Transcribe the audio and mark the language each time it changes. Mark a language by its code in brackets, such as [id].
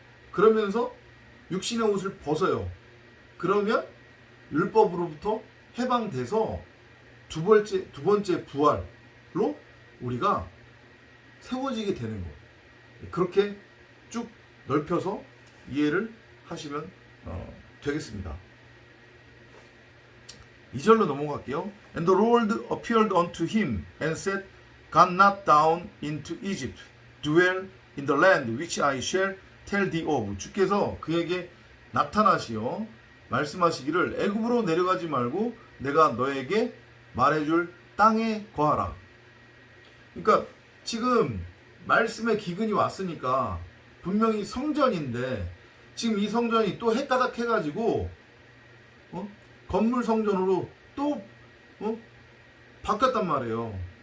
[ko] 그러면서 육신의 옷을 벗어요. 그러면 율법으로부터 해방돼서 두 번째 부활로 우리가 세워지게 되는 거예요. 그렇게 쭉 넓혀서 이해를 하시면 되겠습니다. 2절로 넘어갈게요. [en] And the Lord appeared unto him and said, Go not down into Egypt, dwell in the land which I shall tell thee of. [ko] 주께서 그에게 나타나시어 말씀하시기를 애굽으로 내려가지 말고 내가 너에게 말해줄 땅에 거하라. 그러니까 지금 말씀의 기근이 왔으니까 분명히 성전인데 지금 이 성전이 또 헷가닥 해가지고 건물 성전으로 또 바뀌었단 말이에요.